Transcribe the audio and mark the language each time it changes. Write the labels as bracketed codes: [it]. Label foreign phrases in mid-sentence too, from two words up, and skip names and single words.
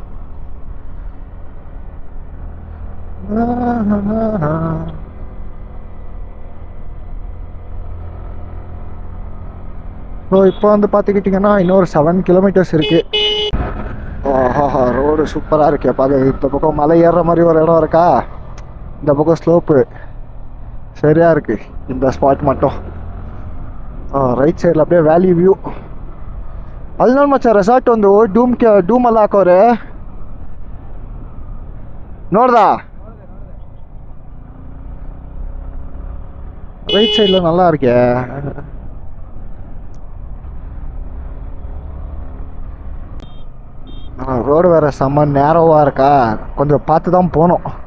[ta] ஸோ இப்போ வந்து பார்த்துக்கிட்டிங்கன்னா இன்னொரு 7 kilometers இருக்குது. ஆஹா ரோடு சூப்பராக இருக்கே பார்க்க. இந்த பக்கம் மலை ஏறுற மாதிரி ஒரு இடம் இருக்கா, இந்த பக்கம் ஸ்லோப்பு சரியாக இருக்குது இந்த ஸ்பாட் மட்டும். ரைட் சைடில் அப்படியே [en] valley view. [kn] ಅಲ್ಲಿ ನೋಡಿ ಮಚ್ಚ ರೆಸಾರ್ಟ್ ಒಂದು ಡೂಮ್ ಎಲ್ಲ ಹಾಕೋರೆ ನೋಡ್ದಾ. [ta] ரைட் சைடில் நல்லா இருக்கே. ரோடு வேறு செம்ம நேரோவாக இருக்கா, கொஞ்சம் பார்த்து தான் போகணும்.